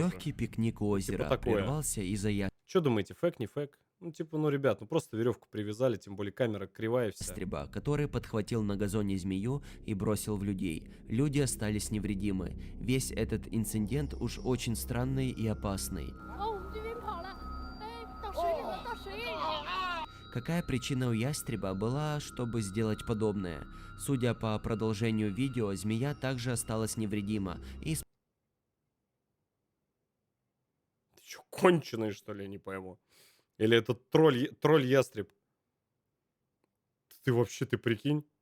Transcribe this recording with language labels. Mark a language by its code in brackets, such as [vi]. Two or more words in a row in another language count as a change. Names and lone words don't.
[ru] Легкий пикник у озера такое. прервался из-за Что думаете, фэк, не фэк? Ну, типа, ну, ребят, ну просто веревку привязали, тем более камера кривая вся. ястреба, который подхватил на газоне змею и бросил в людей. Люди остались невредимы. Весь этот инцидент уж очень странный и опасный. [zh] 哦，我们这边跑了，哎，到水里了，到水里了。 [ru] Какая причина у ястреба была, чтобы сделать подобное? Судя по продолжению видео, змея также осталась невредима и Ты что, конченый, что ли, я не пойму? Или это тролль-ястреб? Ты вообще, ты прикинь?